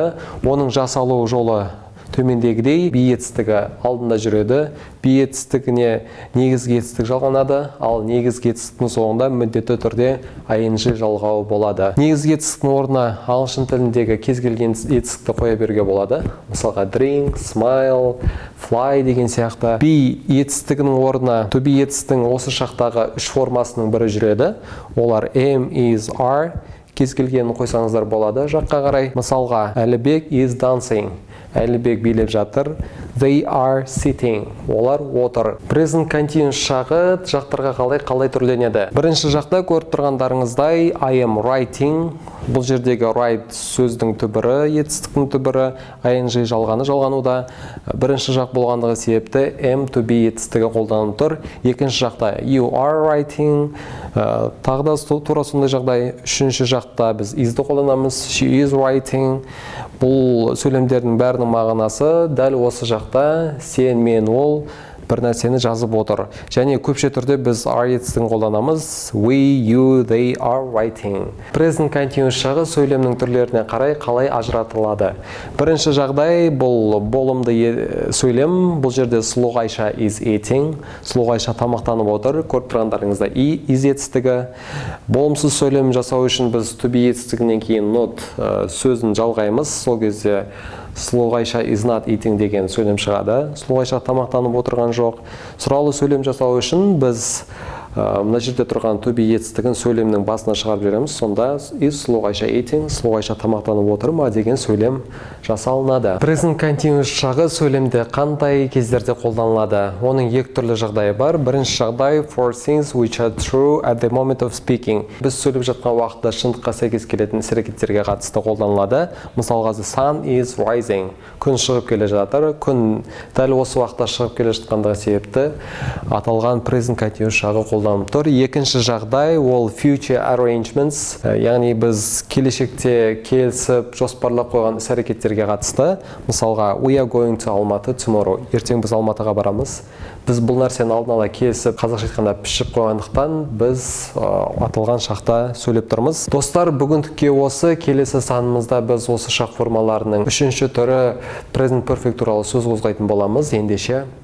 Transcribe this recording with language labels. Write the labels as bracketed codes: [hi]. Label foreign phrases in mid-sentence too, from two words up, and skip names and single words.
[kk] Оның жасалу жолы төмендегідей, be етістігі алдында жүреді. Be етістігіне негізгі етістік жалғанады, ал негізгі етістіктің соңында міндетті түрде ing жалғауы болады. Негізгі етістіктің орнына ағылшын тіліндегі кез келген етістікті қоя беруге болады. Мысалға [en] drink, smile, fly [kk] деген сияқты. Be етістігінің орнына [en] to be [kk] етістігінің осы шақтағы үш формасының бірі жүреді. [en] Олар am, is, are. [kk] Кез келгенін қойсаңыздар болады жаққа қарай. [en] Мысалға, Әлібек is dancing. [kk] Әлібек билеп жатыр. [en] They are sitting. [kk] Олар отыр. [en] Present continuous [kk] шағы жақтарға қалай түрленеді. Бірінші жақта көріп тұрғандарыңыздай [en] I am writing. [kk] Бұл жердегі write сөздің түбірі, етістіктің түбірі, ing жалғануда. Бірінші жақ болғандығы себепті [en] am to be [kk] етістігі қолданылып тұр. Екінші жақта [en] you are writing. [kk] Тағы да тура сондай жағдай. Үшінші жақта біз is'ді қолданамыз. [en] She is writing. [kk] Бұл сөйлемдердің бәрінің мағынасы дәл осы жақта сен, мен, ол бір нәрсені жазып отыр. Және көпше түрде біз are етістігін қолданамыз. [en] We, you, they are writing. Present continuous [kk] шағы сөйлемнің түрлеріне қарай қалай ажыратылады. Бірінші жағдай бұл болымды сөйлем. Бұл жерде сұлуғайша [en] is eating. [kk] Сұлуғайша тамақтанып отыр. Көріп тұрғандарыңызда is етістігі. Болымсыз сөйлем жасау үшін біз [en] to be [kk] етістігінен кейін not сөзін жалғаймыз. Сол кезде сұлуғайша [en] is not eating [kk] деген сөйлем шығады. Сұлуғайша тамақтанып отырған жоқ. Сұралы сөйлем жасау үшін біз мына жерде тұрған [en] to be [kk] етістігін сөйлемнің басына шығарып жібереміз. Сонда [en] is сұлуғайша eating, [kk] сұлуғайша тамақтанып отыр ма деген сөйлем жасалынады. [en] Present continuous [kk] шағы сөйлемде қандай кездерде қолданылады? Оның екі түрлі жағдайы бар. Бірінші жағдай [en] for things which are true at the moment of speaking. [kk] Біз сөйлеп жатқан уақытта шындыққа сәйкес келетін іс-әрекеттерге қатысты қолданылады. [en] Мысалға the sun is rising. [kk] Күн шығып келе жатыр. Күн дәл осы уақытта шығып келе жатқандығы себепті аталған [en] present continuous [kk] шағы қолданылады. Екінші жағдай ол [en] future arrangements, [kk] яғни біз келешекте келісіп жоспарлап қойған іс-әрекеттерге қатысты. [en] Мысалға we are going to Алматы tomorrow. [kk] Ертең біз Алматыға барамыз. Біз бұл нәрсені алдын ала келісіп, қазақша айтқанда пішіп қойғандықтан біз аталған шақта сөйлеп тұрмыз. Достар, бүгіндікке осы. Келесі санымызда біз осы шақ формаларының үшінші түрі [en] present perfect [kk] туралы сөз қозғайтын боламыз. Ендеше